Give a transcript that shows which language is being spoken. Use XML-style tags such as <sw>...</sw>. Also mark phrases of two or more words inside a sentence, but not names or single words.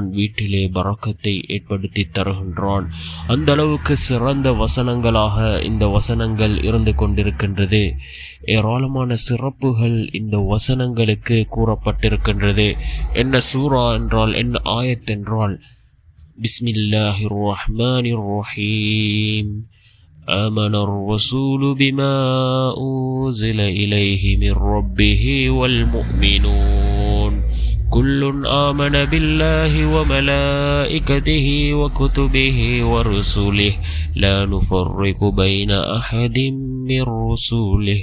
<ta>வீட்டிலே பரக்கத்தை ஏற்படுத்தி தருகின்றான். அந்த அளவுக்கு சிறந்த வசனங்களாக இந்த வசனங்கள் இருந்து கொண்டிருக்கின்றது. ஏராளமான சிறப்புகள் இந்த வசனங்களுக்கு கூறப்பட்டிருக்கின்றது. என்ன சூரா என்றால், என்ன ஆயத் என்றால்,</ta> <ar>بسم الله الرحمن الرحيم. آمن الرسول بما أنزل إليه من ربه والمؤمنون كل آمن بالله وملائكته وكتبه ورسله لا نفرق بين أحد من رسله</ar>